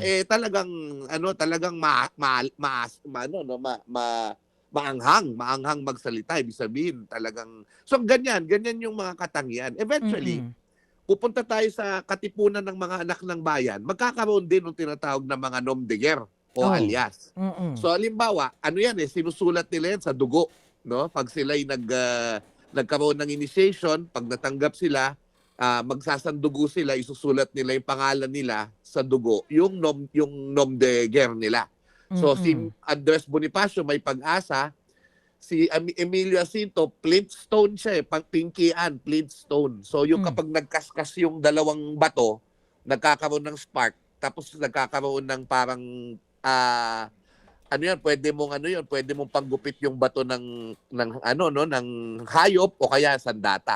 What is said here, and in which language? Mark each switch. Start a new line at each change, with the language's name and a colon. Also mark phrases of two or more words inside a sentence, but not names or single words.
Filipino: Talagang maanghang magsalita, ibig sabihin talagang. So ganyan yung mga katangian. Eventually, pupunta tayo sa katipunan ng mga anak ng bayan, magkakaroon din ng tinatawag na mga
French: nom de guerre
Filipino: o alias. So halimbawa, sinusulat nila yan sa dugo, no? Pag sila'y nagkaroon ng initiation, pag natanggap sila, magsasandugo sila, isusulat nila yung pangalan nila sa dugo, yung
French: nom de guerre
Filipino: nila. So si Andres Bonifacio may Pag-asa, si Emilio Jacinto, Flintstone siya pinkian, Flintstone. So yung kapag nagkaskas yung dalawang bato, nagkakaroon ng spark, tapos nagkakaroon ng parang pwede mong panggupit yung bato ng hayop o kaya sandata.